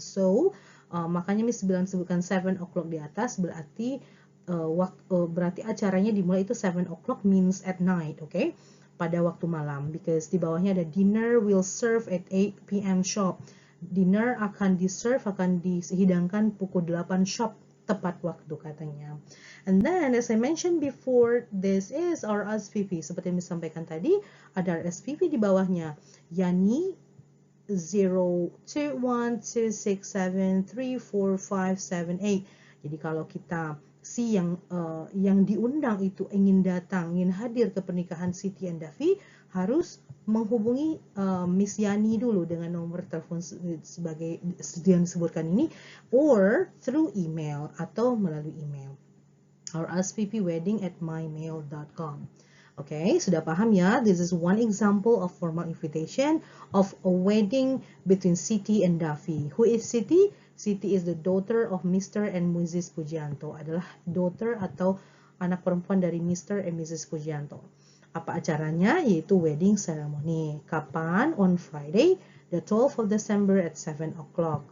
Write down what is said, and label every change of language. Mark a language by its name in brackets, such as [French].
[Indonesian] So makanya Miss bilang sebutkan 7 o'clock di atas, berarti berarti acaranya dimulai itu 7 o'clock [English] means at night, okay? [Indonesian] Pada waktu malam, [English] because di bawahnya ada dinner will serve at 8 p.m. shop. [Indonesian] Dinner akan dihidangkan pukul 8 shop, tepat waktu katanya. [English] And then as I mentioned before, this is our RSVP. [Indonesian] Seperti yang disampaikan tadi, ada RSVP di bawahnya. Yani 0212673457. Jadi kalau kita yang diundang itu ingin datang, ingin hadir ke pernikahan Siti and Duffy, harus menghubungi Miss Yani dulu dengan nomor telepon sebagai yang disebutkan ini, [English] or through email [Indonesian] atau melalui email. [English] Our RSVP wedding at mymail.com. Okay, [Indonesian] sudah paham ya? [English] This is one example of formal invitation of a wedding between Siti and Duffy. Who is Siti? Siti is the daughter of Mr. and Mrs. Pujianto. [Indonesian] Adalah daughter atau anak perempuan dari Mr. and Mrs. Pujianto. Apa acaranya? Yaitu wedding ceremony. Kapan? [English] On Friday, the 12th of December at 7 o'clock.